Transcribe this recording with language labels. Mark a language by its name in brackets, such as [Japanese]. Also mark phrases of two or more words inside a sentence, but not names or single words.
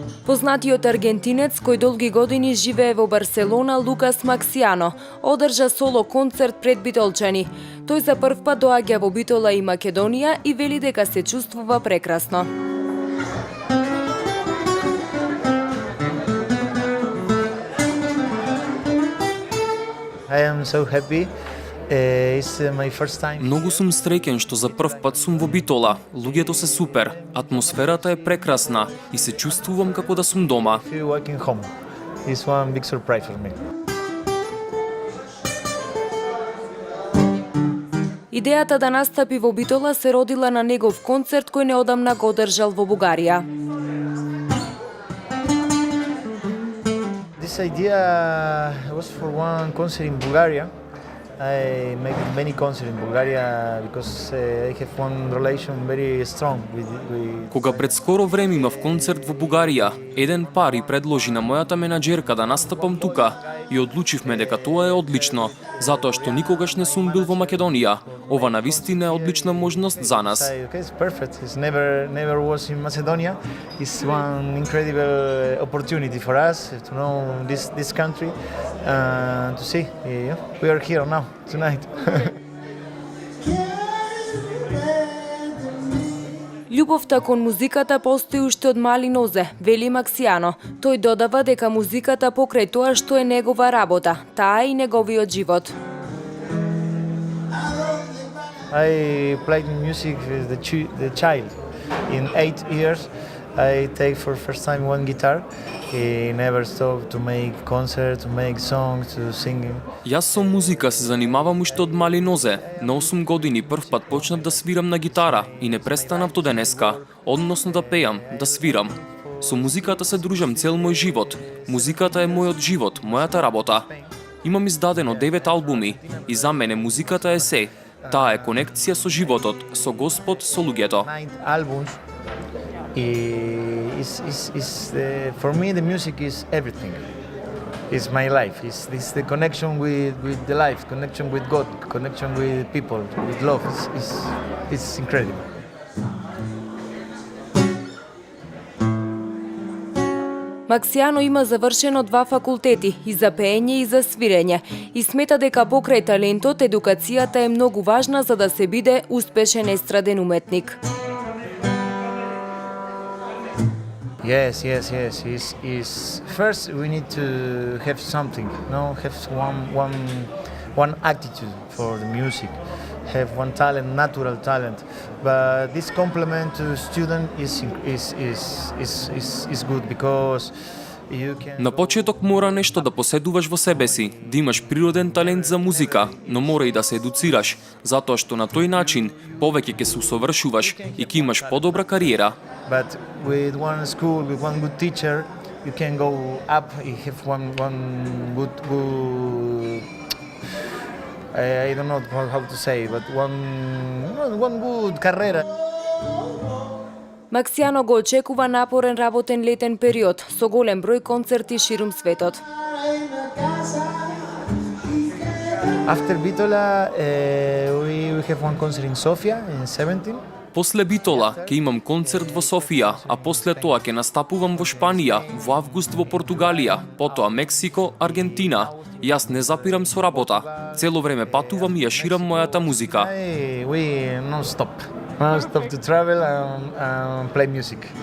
[Macedonian] Познатиот аргентинец кој долги години живее во Барселона, Лукас Максијано, одржа соло концерт пред битолчани. Тој за прв пат доаѓа во Битола и Македонија и вели дека се чувствува прекрасно. [English] I am so happy. It's my first time. [Macedonian] Многу сум среќен што за прв пат сум во Битола. Луѓето се супер, атмосферата е прекрасна и се чувствувам како да сум дома. [English] I feel walking home. It's one big surprise for me. [Macedonian] Идејата да настапи во Битола се родила на негов концерт кој неодамна го одржал во Бугарија. [English] This idea was for one concert in Bulgaria. I make many concerts in Bulgaria because I have one relation very strong with. [Macedonian] Кога пред скоро време имав концерт во Бугарија, еден пар и предложи на мојата менаџерка да настапам тука и одлучивме дека тоа е одлично, затоа што никогаш не сум бил во Македонија. Ова навистина е одлична можност за нас. [English] Okay, it's perfect. It's never was in Macedonia. It's one incredible opportunity for us to know this country and to see. We are here now tonight. [Macedonian] Љубовта кон музиката постои уште од мали нозе, вели Максијано. Тој додава дека музиката покрај тоа што е негова работа, таа е и неговиот живот. [English] I played music with the child. In 8 years, I take for first time one guitar. He never stopped to make concerts, to make songs, to sing. [Macedonian] Јас со музика се занимавам уште од мали нозе. На 8 години прв пат почнав да свирам на гитара и не престанав до денеска, односно да пеам, да свирам. Со музиката се дружам цел мој живот. Музиката е мојот живот, мојата работа. Имам издадено 9 албуми и за мене музиката е се. Таа е конекција со животот, со Господ, со луѓето. [English] 9 albums. For me, the music is everything. It's my life. It's the connection with the life, connection with God, connection with people, with love. It's incredible. [Macedonian] Максијано има завршено 2 факултети, и за пеење и за свирење, и смета дека покрај талентот едукацијата е многу важна за да се биде успешен естраден уметник. [English] Yes. First, we need to have something, have one attitude for the music, have one talent, natural talent. But this complement to student is good because you can. [Macedonian] На почеток мора нешто да поседуваш во себе си, да имаш природен талент за музика, но мора и да се едуцираш, затоа што на тој начин повеќе ќе се усовршуваш и ќе имаш подобра кариера. [English] But with one school, with one good teacher, you can go up and have one good I don't know how to say, but one good carrera. [Macedonian] Максијано го очекува напорен работен летен период со голем број концерти ширум светот. [English] After Bitola, we have one concert in Sofia in 17. [Macedonian] После Битола ќе имам концерт во Софија, а после тоа ќе настапувам во Шпанија, во август во Португалија, потоа Мексико, Аргентина. Јас не запирам со работа. Цело време патувам и ја ширам мојата музика. [English] We non-stop to travel and play music.